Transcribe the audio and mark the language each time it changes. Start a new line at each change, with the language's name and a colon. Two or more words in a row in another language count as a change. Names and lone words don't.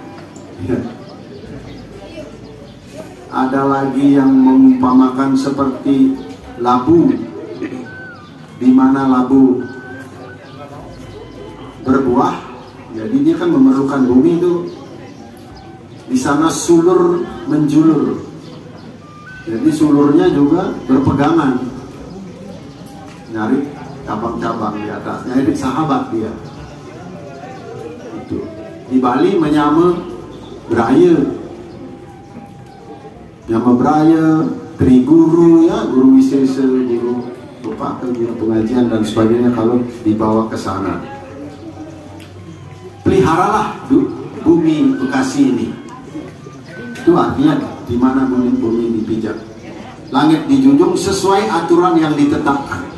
Indonesian: Ada lagi yang mengumpamakan seperti labu, di mana labu berbuah, jadi dia kan memerlukan bumi itu. Di sana sulur menjulur, jadi sulurnya juga berpegangan, nyari cabang-cabang di atasnya, jadi sahabat dia. Itu di Bali
Balinese: menyama beraya, nyama beraya,
Indonesian: triguru ya, guru wisesa, guru lupa, guru pengajian dan sebagainya kalau dibawa ke sana. Peliharalah bumi Bekasi ini. Itu artinya di mana bumi dipijak, langit dijunjung sesuai aturan yang ditetapkan.